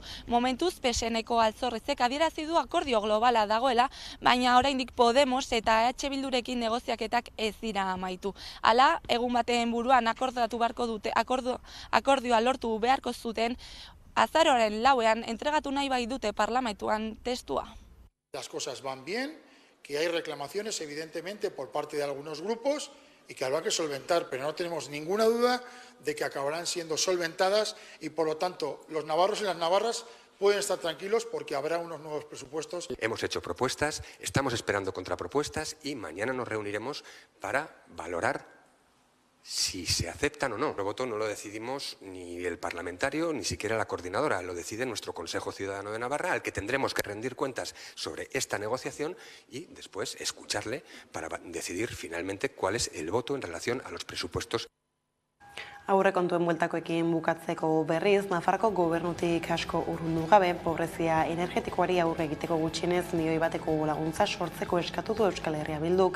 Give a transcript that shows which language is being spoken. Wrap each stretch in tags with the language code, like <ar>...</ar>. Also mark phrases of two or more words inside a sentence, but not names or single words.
<eu>Momentuz, PSNeko Altzorrezek adierazi du akordio globala dagoela, baina oraindik Podemos eta EH Bildurekin negoziaketak ez dira amaitu. Hala, egun baten buruan akordioa lortu beharko zuten, azaroaren 4ean entregatu nahi bai dute parlamentuan testua.</eu> <es>Las cosas van bien, que hay reclamaciones evidentemente por parte de algunos grupos y que habrá que solventar, pero no tenemos ninguna duda de que acabarán siendo solventadas y por lo tanto los navarros y las navarras pueden estar tranquilos porque habrá unos nuevos presupuestos. Hemos hecho propuestas, estamos esperando contrapropuestas y mañana nos reuniremos para valorar si se aceptan o no. El voto no lo decidimos ni el parlamentario, ni siquiera la coordinadora, lo decide nuestro Consejo Ciudadano de Navarra, al que tendremos que rendir cuentas sobre esta negociación y después escucharle para decidir finalmente cuál es el voto en relación a los presupuestos.</es> <eu>Aurrekontuen bueltakoekin bukatzeko berriz, Nafarroako gobernutik asko urrundu gabe, pobrezia energetikoari aurre egiteko gutxienez milioi bateko laguntza sortzeko eskatu du Euskal Herria Bilduk.</eu>